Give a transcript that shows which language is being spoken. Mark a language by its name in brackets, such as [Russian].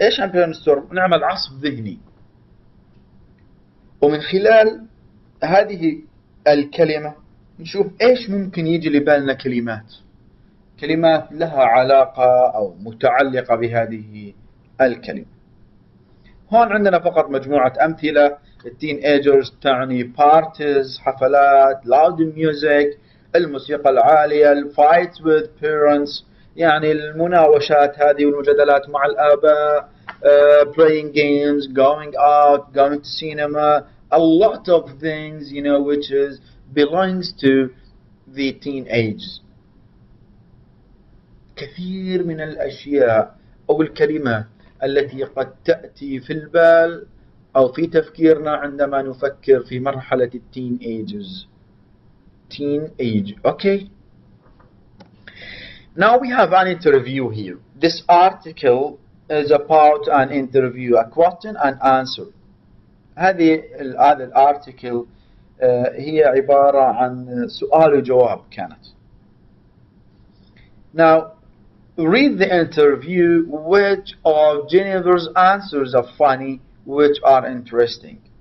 [Arabic] ايش عن brainstorm؟ نعمل عصف ذهني، ومن خلال هذه الكلمة نشوف ايش ممكن يجي لبالنا كلمات لها علاقة أو متعلقة بهذه الكلمة. هون عندنا فقط مجموعة أمثلة. التينيجرز تعني [English] parties، [Arabic] حفلات، [English] loud music، [Arabic] الموسيقى العالية، [English] fights with parents، [Arabic] يعني المناوشات هذه والمجادلات مع الآباء، [English] playing games، going out، going to cinema، a lot of things, you know, which is belongs to the teenage. [Arabic] كثير من الأشياء أو الكلمات التي قد تأتي في البال أو في تفكيرنا عندما نفكر في مرحلة التين ages. [English] Teen age. Okay. Now we have an interview here. This article is about an interview, a question and answer. [Arabic] هذا الارتيكل هي عبارة عن سؤال وجواب كانت. [English] Now read the interview. Which of Jennifer's answers are funny, which are interesting.